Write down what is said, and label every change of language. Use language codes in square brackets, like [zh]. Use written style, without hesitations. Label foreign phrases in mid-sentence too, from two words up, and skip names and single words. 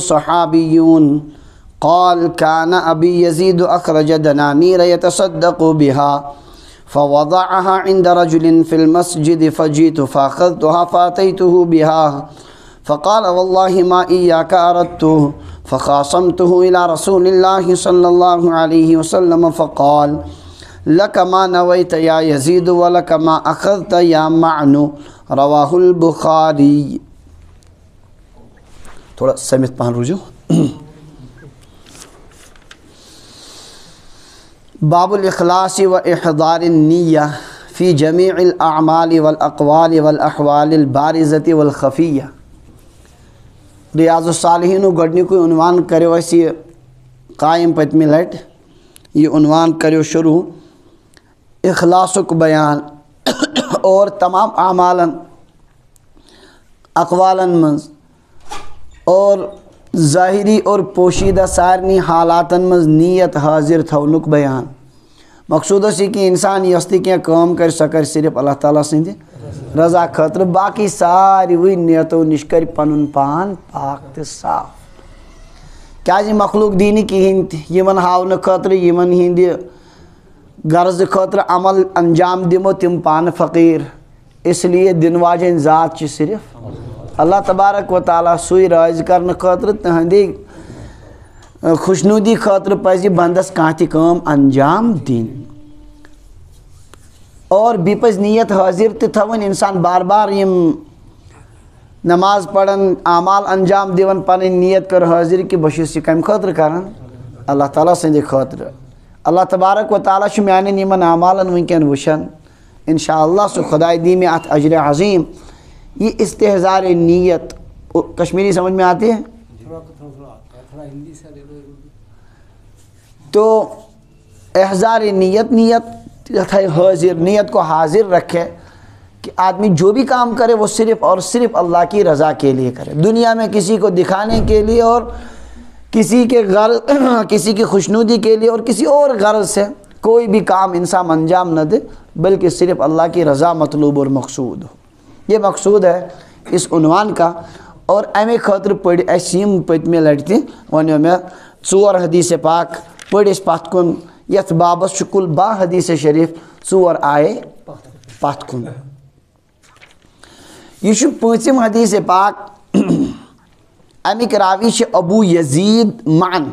[ar] صحابيون قال كان أبي يزيد أخرج دنانير يتصدق بها فوضعها عند رجل في المسجد فجئت فأخذتها فأتيته بها فقال والله ما إياك أردت فخاصمته إلى رسول الله صلى الله عليه وسلم فقال لك ما نويت يا يزيد ولك ما أخذت يا معن رواه البخاري. [ks] تھوڑا سمت پہن رجوع. [ar] باب الاخلاص و احضار النیہ فی جمیع الاعمال والاقوال والاحوال البارزة والخفیہ. [ks] ریاض الصالحین گۄڈنیُکُے عنوان کریو اَسہِ یہِ قائم پٔتمہِ لٹہِ یہ عنوان کریو شروع اخلاصک بیان اور تمام اعمالن اقوالن منز اور ظاہری اور پوشیدہ سارنی حالاتن منز نیت حاضر تھونک بیان. مقصود اس کہ انسان یس تہِ کینٛہہ کٲم کر سۄ کر صرف اللہ تعالیٰ سٕنٛدِ رضا خٲطرٕ باقی ساروٕے نیتو نِش کر پنُن پان پاک تہٕ صاف. کیازِ مخلوق دی نہٕ کِہیٖنۍ تہِ یِمن ہاونہٕ خٲطرٕ یِمن ہِنٛدِ غرض خٲطرٕ عمل انجام دِمو تِم پانہٕ فقیٖر. [ur] اس لیے [ks] دِنہٕ واجیٚنۍ ذات چھِ صرف اللہ تبارک و تعالیٰ. سُے رٲضۍ کرنہٕ خٲطرٕ تٕہنٛدے خوشنوٗدی خٲطرٕ پزِ بنٛدس کانٛہہ تہِ کٲم انجام دِنۍ. اور بیٚیہِ پزِ نیت حٲضر تہِ تھاوٕنۍ. اِنسان بار بار یِم نماز پران اعمال انجام دِوان پنٕنۍ نیت کٔر حٲضر کہِ بہٕ چھُس یہِ کمہِ خٲطرٕ کران اللہ تعالیٰ سٕنٛدِ خٲطرٕ. اللہ تبارک و تعالیٰ چھُ میانٮ۪ن یِمن اعمالن وٕنکٮ۪ن وٕچھان. [ar] اِنشاء اللہ [ks] سُہ خۄداے دی مےٚ اتھ اجرِ عظیٖم. [ur] یہ استحضار نیت کشمیری سمجھ میں آتی ہے تو احضار نیت حاضر نیت کو حاضر رکھے کہ آدمی جو بھی کام کرے وہ صرف اور صرف اللہ کی رضا کے لیے کرے. دنیا میں کسی کو دکھانے کے لیے اور کسی کے غرض کسی کی خوشنودی کے لیے اور کسی اور غرض سے کوئی بھی کام انسان انجام نہ دے بلکہ صرف اللہ کی رضا مطلوب اور مقصود ہو. یہ مقصود ہے اس عنوان کا. [ks] اور امے خاطر پڑھ اَسہِ یِم پٔتمہِ لٹہِ تہِ وَنیو مےٚ 4 حدیث پاک پٔڑۍ أسۍ پتھ کُن. یتھ بابس چھُ کُل 12 حدیث شریف 4 آیے پتھ کُن. یہ چھُ 5م حدیث پاک. امیِکۍ راوی چھِ ابو یزید معن.